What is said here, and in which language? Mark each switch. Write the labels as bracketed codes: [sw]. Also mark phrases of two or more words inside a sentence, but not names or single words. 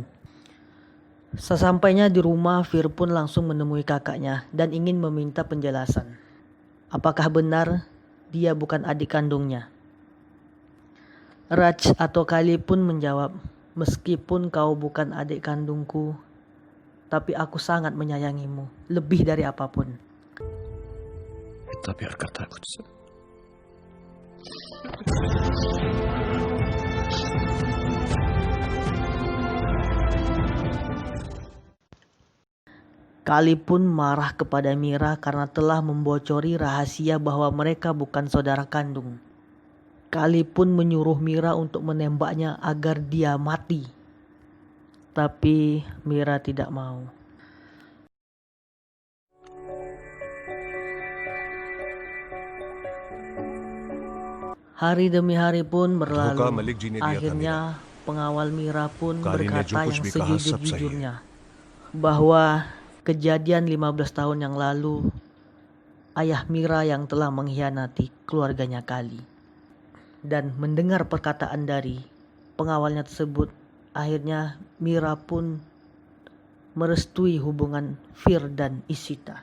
[id] Sesampainya di rumah, Fir pun langsung menemui kakaknya dan ingin meminta penjelasan. Apakah benar dia bukan adik kandungnya? Raj atau Kali pun menjawab, "Meskipun kau bukan adik kandungku, tapi aku sangat menyayangimu, lebih dari apapun." [hi] इतना प्यार करता है मुझसे। [id] Kali pun marah kepada Mira karena telah membocori rahasia bahwa mereka bukan saudara kandung. Kali pun menyuruh Mira untuk menembaknya agar dia mati. Tapi Mira tidak mau. Hari demi hari pun berlalu. [hi] धोखा मलिक जी ने दिया था [id] Akhirnya pengawal Mira pun Kali ini berkata [hi] जो कुछ [id] yang [hi] भी कहा, सब सही है. [id] sejujur-jujurnya bahwa kejadian 15 tahun yang lalu ayah Mira yang telah mengkhianati keluarganya Kali. Dan mendengar perkataan dari pengawalnya tersebut, akhirnya Mira pun merestui hubungan Fir dan Ishita.